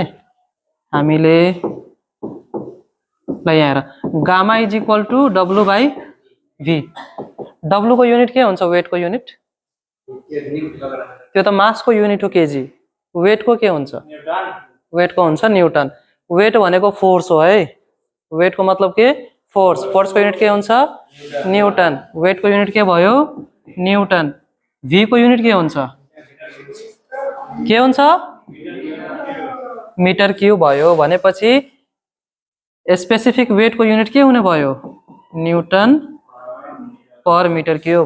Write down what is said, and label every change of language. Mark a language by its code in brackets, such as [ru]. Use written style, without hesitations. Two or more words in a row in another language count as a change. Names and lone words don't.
[ne] हामीले ल यहाँ हेर, [en] gamma is equal to W/V. [ne] W को युनिट के हुन्छ? वेट को युनिट। त्यो त मास को युनिट हो केजी। वेट को के हुन्छ? वेट को हुन्छ न्यूटन। वेट भनेको फोर्स हो है। वेट को मतलब के? फोर्स। फोर्स को युनिट के हुन्छ? न्यूटन। वेट को युनिट के भयो? न्यूटन। V को युनिट के हुन्छ? के हुन्छ? [en] metre cube [ne] भयो भनेपछि [en] specific weight [ne] को युनिट के हुने भयो? [en] newton per metre cube.